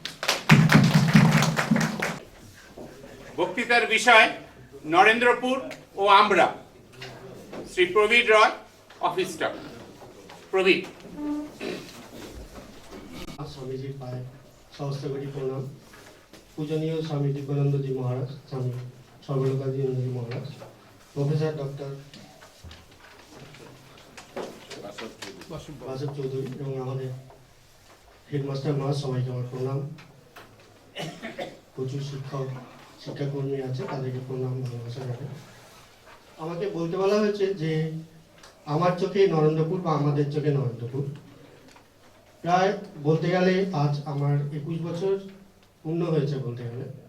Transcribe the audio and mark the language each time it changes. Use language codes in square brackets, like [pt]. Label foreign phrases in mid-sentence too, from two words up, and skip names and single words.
[bn] বক্তৃতার বিষয় নরেন্দ্রপুর ও আমরা। শ্রী প্রবীর রয়, অফিস স্টাফ। প্রবীর। স্বামীজির পায়ে সহস্র কোটি প্রণাম। পূজনীয় স্বামী দিব্যানন্দ জী মহারাজ, স্বামী সর্বলোকানন্দ জী মহারাজ, প্রফেসর ডক্টর বাসব চৌধুরী এবং আমাদের হেডমাস্টার মহারাজ, সবাইকে আমার প্রণাম। প্রচুর শিক্ষাকর্মী আছে, তাদেরকে প্রণাম, ভালোবাসা জানাই। আমাকে বলতে বলা হয়েছে যে আমার চোখে নরেন্দ্রপুর বা আমাদের চোখে নরেন্দ্রপুর, প্রায় বলতে গেলে আজ আমার 21 বছর পূর্ণ হয়েছে বলতে গেলে।